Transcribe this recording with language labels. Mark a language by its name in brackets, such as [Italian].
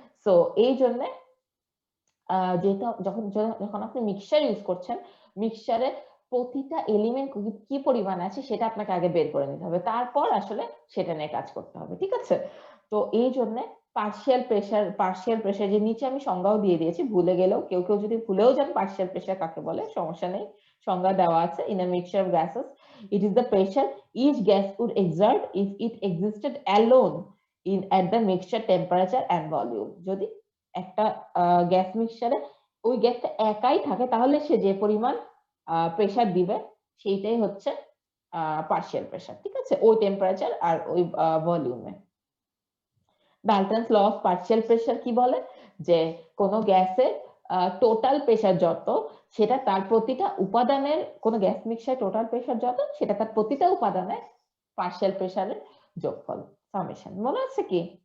[Bangla] So এই জন্য যেটা যখন যখন আপনি মিক্সচার ইউজ করছেন, মিক্সচারে প্রতিটা এলিমেন্ট কি পরিমাণ আছে সেটা আপনাকে আগে বের করে নিতে হবে, তারপর আসলে সেটা নিয়ে কাজ করতে হবে, ঠিক আছে? তো এই জন্য পার্শিয়াল প্রেসার যে নিচে আমি সংজ্ঞাও দিয়ে দিয়েছি, ভুলে গেলেও কেউ কেউ যদি ভুলেও যান পার্শিয়াল প্রেসার কাকে বলে, সমস্যা নেই, সংজ্ঞা দেওয়া আছে। [English] In a mixture of gases it is the pressure each gas would exert if it existed alone at the mixture temperature and volume. [Bangla] যদি একটা গ্যাস মিক্সচারে ওই গ্যাসটা একাই থাকে তাহলে সে যে পরিমাণ প্রেসার দিবে সেইটাই হচ্ছে পার্শিয়াল প্রেসার, ঠিক আছে, ওই টেম্পারেচার আর ওই ভলিউমে। ডাল্টনস ল অফ পার্শিয়াল প্রেসার কি বলে, যে কোন গ্যাসের টোটাল প্রেসার যত, সেটা তার প্রতিটা উপাদানের, কোন গ্যাস মিক্সচার টোটাল প্রেসার যত, সেটা তার প্রতিটা উপাদানের পার্শিয়াল প্রেসারের যোগফল, সামেশন। মনে আছে কি?